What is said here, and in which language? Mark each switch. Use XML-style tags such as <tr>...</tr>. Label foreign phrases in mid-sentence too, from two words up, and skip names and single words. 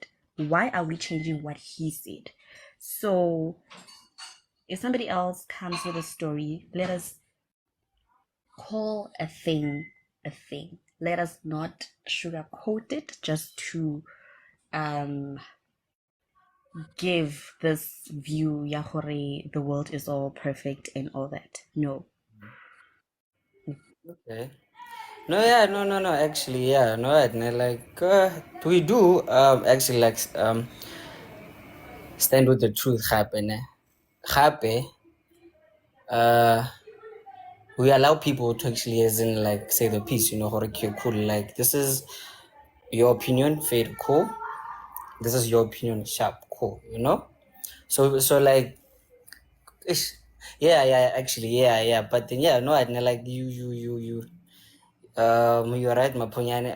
<en>Why are we changing what he said? So if somebody else comes with a story, let us call a thing a thing. Let us not sugarcoat it just to give this view</en> <st>ya gore</st> <en>the world is all perfect and all that. No. Okay. No, yeah, no. Actually, yeah, no, like we do actually like stand with the truth, happen, happy. We allow people to actually, as in like say the piece, you know,</en> <st>gore ke cool.</st> <en>Like this is your opinion, fair, cool. This is your opinion, sharp, cool. You know. So like, ish, yeah, actually, yeah. But then yeah, no, like you. You're right, Maponyane.</en>